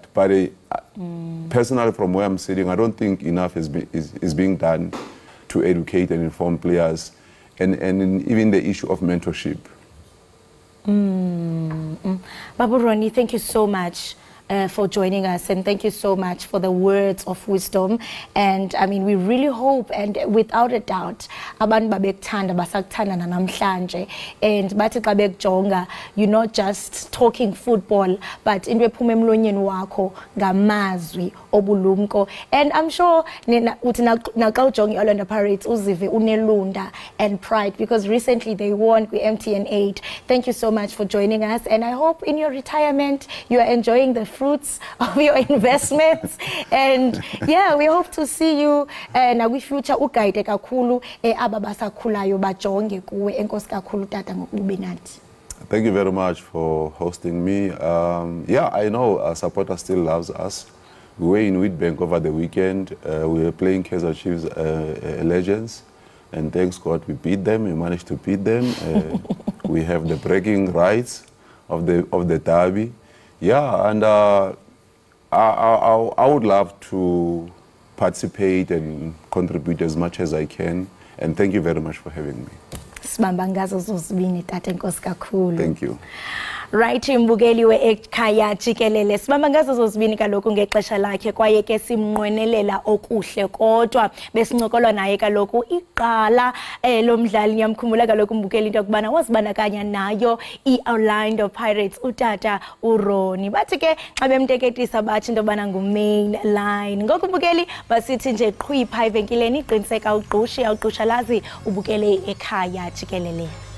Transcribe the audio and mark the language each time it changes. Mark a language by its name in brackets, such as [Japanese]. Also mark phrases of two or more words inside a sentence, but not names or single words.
[English] But personally, from where I'm sitting, I don't think enough is being done to educate and inform players, and even the issue of mentorship. Babu Ronnie, thank you so much for joining us, and thank you so much for the words of wisdom. And I mean, we really hope, and without a doubt, [Xhosa] abantu babekuthanda basakuthanda namhlanje, and bathi xa bekujonga, [English] you're not just talking football, but [Xhosa] into ephuma emlonyeni wakho ngamazwi obulumko. [English] And I'm sure [Xhosa] uthi naxa ujonga iOrlando Pirates uzive unelunda [English] and pride, because recently they won with MTN8. Thank you so much for joining us, and I hope in your retirement you are enjoying the fruits of your investments. And yeah, we hope to see you [Xhosa] na future uguide kakhulu aba basakhulayo bajonge kuwe. Enkosi kakhulu tata ngokube nathi. [English] Thank you very much for hosting me. Yeah, I know our supporter still loves us. We were in Wheatbank over the weekend. We were playing Kaizer Chiefs Legends. And thanks God we beat them. We managed to beat them. We have the bragging rights of the derby. Yeah, and I would love to participate and contribute as much as I can. And thank you very much for having me. Thank you. [Xhosa] Right, mbukeli we-Ekhaya Jikelele sibamba ngazo zozibini kaloku ngexesha lakhe kwaye ke simnqwenelela okuhle kodwa besincokolwa naye kaloku iqala lomdlali niyamkhumbula kaloku mbukeli into yokubana wazibandakanya nayo i-Orlando Pirates utata uRoni bathi ke xa bemteketisa bathi into yobana ngu-main line ngoku mbukeli basithi nje qhwipha evenkileni iqiniseka ugqushi awugqushalazi ubukele Ekhaya Jikelele.